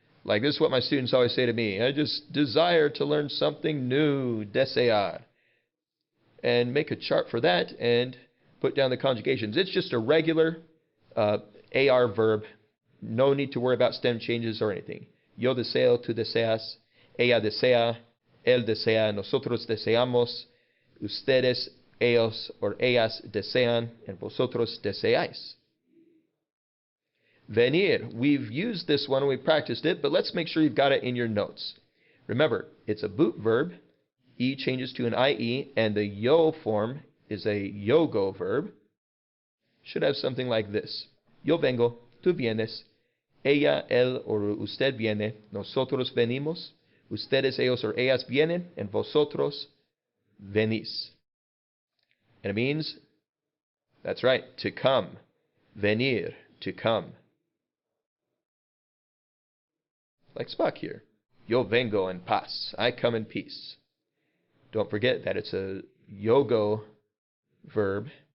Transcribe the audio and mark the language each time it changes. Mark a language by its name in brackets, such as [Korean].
[English] Like this is what my students always say to me. I just desire to learn something new. Desear. And make a chart for that and put down the conjugations. It's just a regular AR verb. No need to worry about stem changes or anything. [Spanish] Yo deseo, tú deseas, ella desea, él desea, nosotros deseamos, ustedes, ellos, or ellas desean, and vosotros deseáis. Venir. [English] We've used this one, we've practiced it, but let's make sure you've got it in your notes. Remember, it's a boot verb. E changes to an IE, and the yo form is a yo-go verb. Should have something like this. [Spanish] Yo vengo, tú vienes, ella, él, or usted viene, nosotros venimos, ustedes, ellos, or ellas vienen, and vosotros venís. [English] And it means, that's right, to come. Venir, to come. Like Spock here. [Spanish] Yo vengo en paz. [English] I come in peace. Don't forget that it's a yo-go verb.